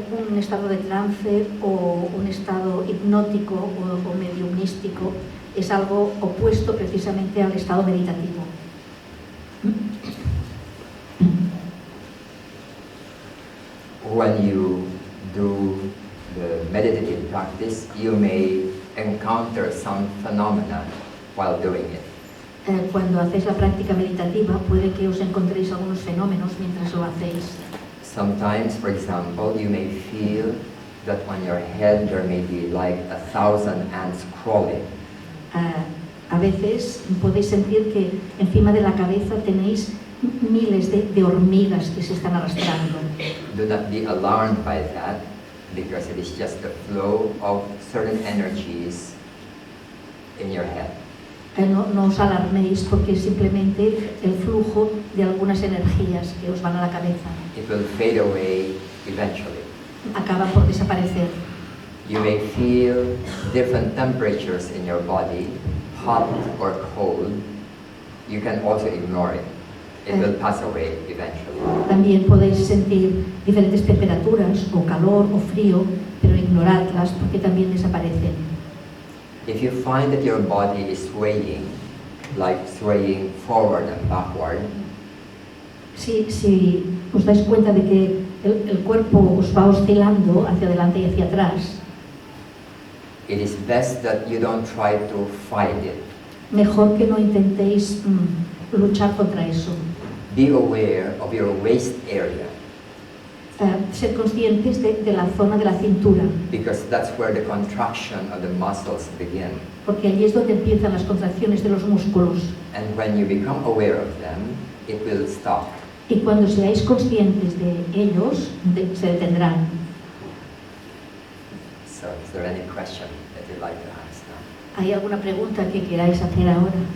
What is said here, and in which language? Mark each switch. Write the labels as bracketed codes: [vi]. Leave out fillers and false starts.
[es] Un estado de trance o un estado hipnótico o mediumístico es algo opuesto precisamente al estado meditativo. [en] When you do the meditative practice, you may encounter some phenomena while doing it. [es] Cuando hacéis la práctica meditativa, puede que os encontréis algunos fenómenos mientras lo hacéis. [en] Sometimes, for example, you may feel that on your head there may be like 1,000 ants crawling. [es] A veces podéis sentir que encima de la cabeza tenéis miles de hormigas que se están arrastrando. [en] Do not be alarmed by that, because it is just the flow of certain energies in your head. [es] No os alarméis porque es simplemente el flujo de algunas energías que os van a la cabeza. [en] It will fade away eventually. [es] Acaban por desaparecer. [en] You may feel different temperatures in your body, hot or cold. You can also ignore it. It will pass away eventually. [es] También podéis sentir diferentes temperaturas, o calor o frío, pero ignoradlas porque también desaparecen. [en] If you find that your body is swaying, like swaying forward and backward, [es] Si os dais cuenta de que el cuerpo os va oscilando hacia adelante y hacia atrás, [en] it is best that you don't try to fight it. [es] mejor que no intentéis luchar contra eso. [en] Be aware of your waist area, [es] Ser conscientes de la zona de la cintura, [en] because that's where the contraction of the muscles begin. [es] porque allí es donde empiezan las contracciones de los músculos. [en] And when you become aware of them, it will stop. [es] Y cuando seáis conscientes de ellos, se detendrán. [en] So, is there any question that you'd like to ask now? [es] ¿Hay alguna pregunta que queráis hacer ahora?